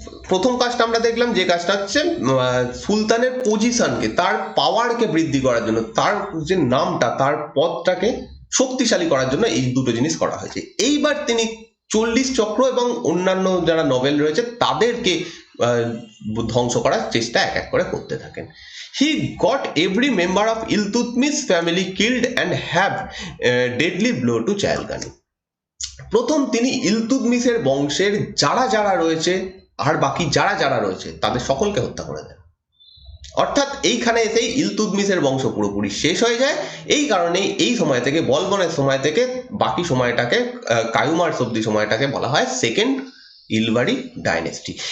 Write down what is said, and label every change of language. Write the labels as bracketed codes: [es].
[bn] প্রথম কাজটা আমরা দেখলাম, যে কাজটা হচ্ছে সুলতানের পজিশনকে, তার পাওয়ারকে বৃদ্ধি করার জন্য, তার যে নামটা, তার পদটাকে শক্তিশালী করার জন্য এই দুটো জিনিস করা হয়েছে। এইবার তিনি 40 চক্র এবং অন্যান্য যারা নভেল রয়েছে তাদেরকে ধ্বংস করার চেষ্টা এক এক করে করতে থাকেন। [en] He got every member of Iltutmish family killed and have deadly blow to Chahalgani. [bn] প্রথম তিনি ইলতুৎমিশের বংশের যারা যারা রয়েছে আর বাকি যারা যারা রয়েছে তাদের সকলকে হত্যা করে দেন। অর্থাৎ এইখানে এসেই ইলতুৎমিশের বংশ পুরোপুরি শেষ হয়ে যায়। এই কারণেই এই সময় থেকে, বলবনের সময় থেকে বাকি সময়টাকে, কায়ুমার অব্দি সময়টাকে বলা হয় সেকেন্ড ইলবাড়ি ডাইনেস্টি।